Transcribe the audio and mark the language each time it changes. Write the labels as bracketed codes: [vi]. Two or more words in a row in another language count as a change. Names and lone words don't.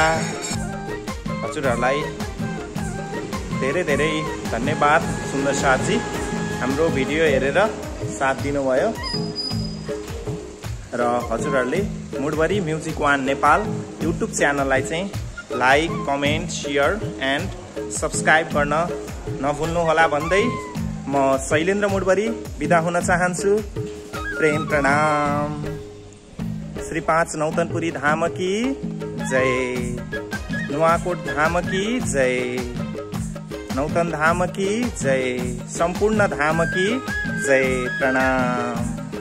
[ne] हजुरहरूलाई धेरै धेरै धन्यवाद सुन्दर साथजी, हाम्रो भिडियो हेरेर साथ दिनुभयो। र हजुरहरूले मुडबरी म्युजिक वान नेपाल युट्युब च्यानललाई चाहिँ [en] like, comment, share and subscribe [ne] गर्न नभुल्नुहोला भन्दै म शैलेन्द्र मुडबरी बिदा हुन चाहन्छु। प्रेम प्रणाम। [hi] श्री 5 नौतनपुरी धाम की जय, नुवाकोट धाम की जय, नौतन धाम की जय, संपूर्ण धाम की जय। [ne] प्रणाम।